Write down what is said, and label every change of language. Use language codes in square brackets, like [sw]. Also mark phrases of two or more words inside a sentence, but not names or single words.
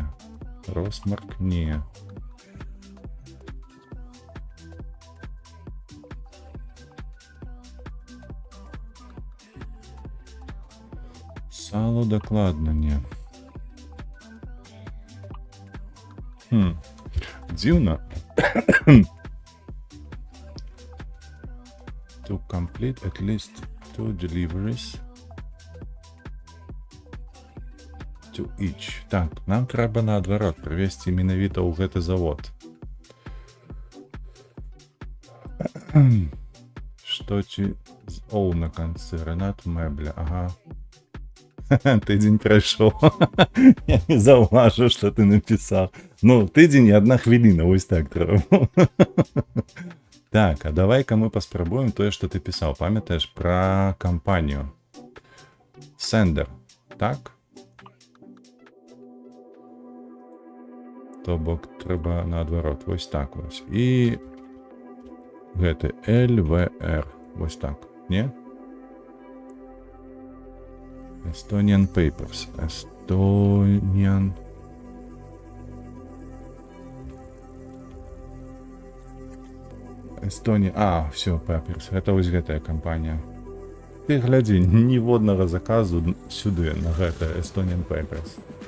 [be] Росмарк не. Сало докладно не. Дзіўна. [en] To complete at least 2 deliveries to each. [be] Так, нам трэба наадварот прывезці менавіта ў гэты завод. Што ці з Оу на канцы? Ренат Мэбля, ага. Тыдзень прайшоў. Я не заўважыў, што ты напісаў. Ну, тыдзень і 1 хвіліна, вось так трэба. Так, а давай-ка мы паспрабуем тое, што ты пісаў. Памятаеш пра кампанію? Sender, так? То бок трэба наадварот, вось так вось. І гэты LVR, вось так, не? Estonian Papers. Estonian. Estonia. А, все, Papers. Это вось гэтая кампанія. Ты глядзі, ніводнага заказу сюды, на гэта Estonian Papers.